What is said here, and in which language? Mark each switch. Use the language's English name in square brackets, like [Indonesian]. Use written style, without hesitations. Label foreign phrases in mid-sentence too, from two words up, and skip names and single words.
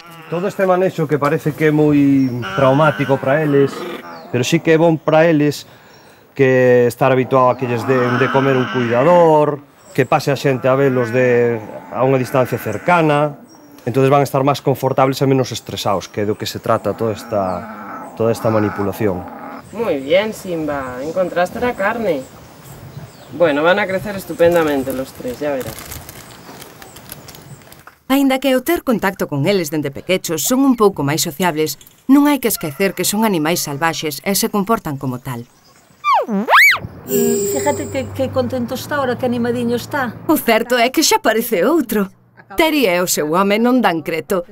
[Galician] Todo este manexo que parece que é moi traumático para eles, pero sí que é bon para eles que estar habituado a que lles den de comer un cuidador, que pase a xente a velos a unha distancia cercana, entonces van a estar máis confortables e menos estresados, que é do que se trata toda esta manipulación. [Spanish] Muy bien, Simba, encontraste la carne. Bueno, van a crecer estupendamente los tres, ya verás. [Galician] Aínda que ao ter contacto con eles dende pequechos son un pouco máis sociables, non hai que esquecer que son animais salvaxes e se comportan como tal. [Spanish] Fíjate que contento está ahora, que animadiño está. [Galician] O certo é que xa parece outro. Terry e o seu home non dan creto.